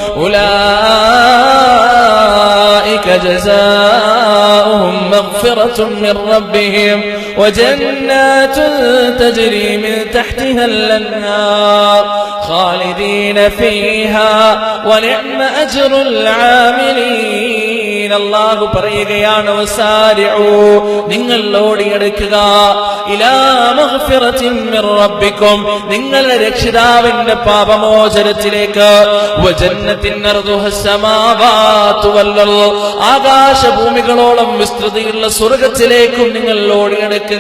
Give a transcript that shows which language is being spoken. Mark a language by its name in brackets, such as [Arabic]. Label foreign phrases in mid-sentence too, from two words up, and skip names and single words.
[Arabic] أولئك جزاؤهم مغفرة من ربهم وجنات تجري من تحتها الأنهار خالدين فيها ونعم أجر العاملين. [Malayalam] അല്ലാഹു പറയുകയാണ്, വസാരിഊ, നിങ്ങൾ ഓടിയെടുക്കുക, [Arabic] إلى مغفرة من ربكم, [Malayalam] നിങ്ങളുടെ രക്ഷിതാവിന്റെ പാപമോചനത്തിലേക്ക്, [Arabic] وجنة عرضها السماوات والأرض, [Malayalam] ആകാശഭൂമികളോളം വിസ്തൃതിയുള്ള സ്വർഗ്ഗത്തിലേക്കും നിങ്ങൾ ഓടിയെടുക്കുക.